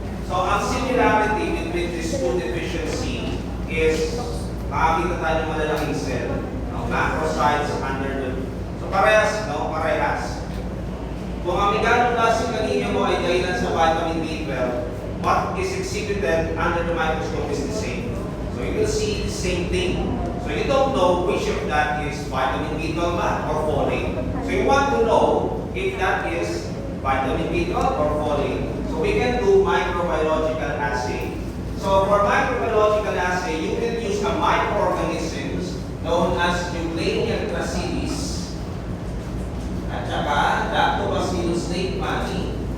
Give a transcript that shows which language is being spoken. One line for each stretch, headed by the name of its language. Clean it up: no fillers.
Filipino: So, ang similarity between these two deficiency is makakita tayo ng malalaking cell. No? Macrocytes under the... So, parehas, no? Parehas. Kung ang megaloblastic anemia mo ay dahilan sa vitamin B12,
English: what is exhibited under the microscope is the same. So you will see the same thing. So you don't know which of that is vitamin B12 or folate. So you want to know if that is vitamin B12 or folate. So we can do microbiological assay. So for microbiological assay, you can use a microorganisms known as Eugenia gracilis at saka Lactobacillus leishmani.